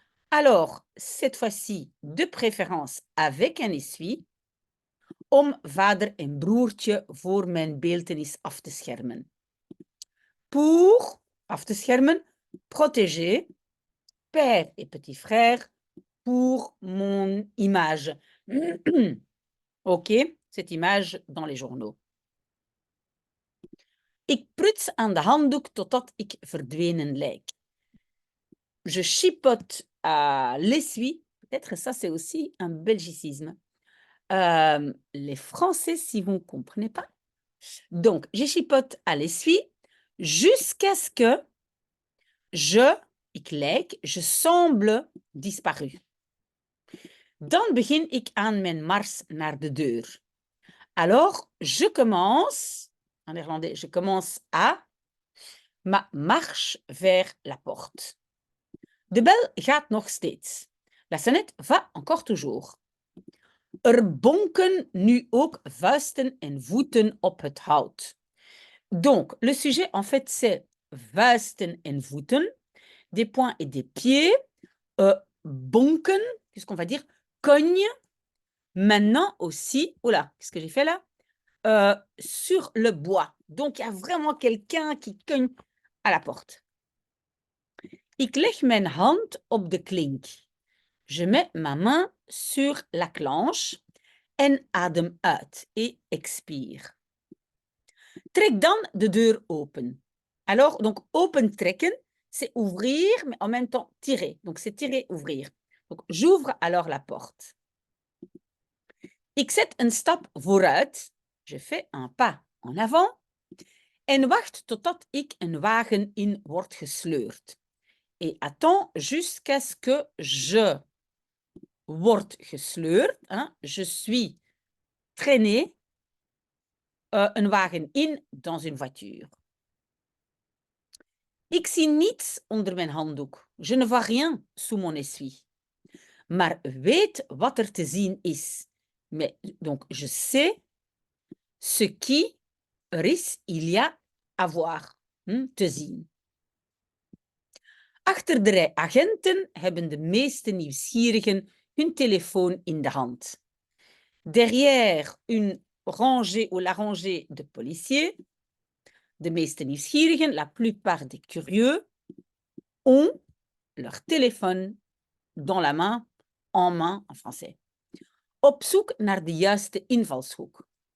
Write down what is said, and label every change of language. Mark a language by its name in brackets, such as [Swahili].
[French] Alors, cette fois-ci, de préférence avec un essuie, [Dutch] om vader en broertje voor mijn beeltenis af te schermen. [French] Pour, [Dutch] af te schermen, [French] protéger, père et petit frère, pour mon image. Ok, cette image dans les journaux. [Dutch] Ik pruts aan de handdoek totdat ik verdwenen lijk. [French] Je chipote à l'essuie. Peut-être ça, c'est aussi un belgicisme. Les Français, si vous ne comprenez pas. Donc, je chipote à l'essuie jusqu'à ce que [Dutch] ik lijk, [French] je semble disparu. [Dutch] Dan begin ik aan mijn mars naar de deur. [French] Alors, je commence, en néerlandais, je commence à ma marche vers la porte. [Dutch] De bel gaat nog steeds. [French] La sonnette va encore toujours. [Dutch] Bonken nu ook vuisten en voeten op het hout. [French] Donc, le sujet, en fait, c'est [Dutch] vuisten en voeten, [French] des poings et des pieds. Bonken, qu'est-ce qu'on va dire? Cogne. Maintenant aussi, oula, qu'est-ce que j'ai fait là? Sur le bois. Donc, il y a vraiment quelqu'un qui cogne à la porte. [Dutch] Ik leg mijn hand op de klink. [French] Je mets ma main sur la clenche [Dutch] en adem uit [French] et expire. [Dutch] Trek dan de deur open. [French] Alors, donc, open trekken, c'est ouvrir, mais en même temps tirer. Donc, c'est tirer, ouvrir. Donc, j'ouvre alors la porte. [Dutch] Ik zet een stap vooruit. [French] Je fais un pas en avant. [Dutch] En wacht totdat ik een wagen in word gesleurd. [French] Et attends jusqu'à ce que je [Dutch] word gesleurd. [French] Hein, je suis traîné [Dutch] een wagen in [French] dans une voiture. [Dutch] Ik zie niets onder mijn handdoek. [French] Je ne vois rien sous mon essuie. [Dutch] Maar weet wat er te zien is. [French] Mais, donc, je sais ce qui [Dutch] er is, [French] il y a à voir, [Dutch] te zien. Achter de rij agenten hebben de meeste nieuwsgierigen hun telefoon in de hand. [French] Derrière une rangée ou la rangée de policiers, [Dutch] de meeste nieuwsgierigen, [French] la plupart des curieux, ont leur téléphone dans la main, en main en français. [Dutch] Op zoek naar de juiste invalshoek.